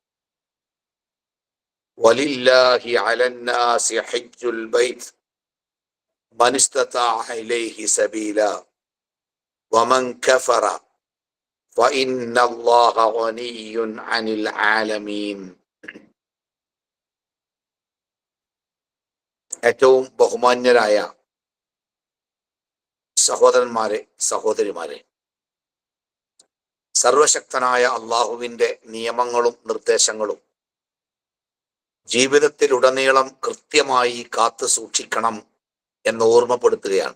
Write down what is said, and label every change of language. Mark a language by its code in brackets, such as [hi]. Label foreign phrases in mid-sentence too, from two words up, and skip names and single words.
[ar] ولله على الناس حج البيت من استطاع إليه سبيلا ومن كفر فإن الله غني عن العالمين. [ml] ഏറ്റവും ബഹുമാന്യരായ സഹോദരന്മാരെ, സഹോദരിമാരെ, സർവശക്തനായ അള്ളാഹുവിന്റെ നിയമങ്ങളും നിർദ്ദേശങ്ങളും ജീവിതത്തിലുടനീളം കൃത്യമായി കാത്തു സൂക്ഷിക്കണം എന്ന് ഓർമ്മപ്പെടുത്തുകയാണ്.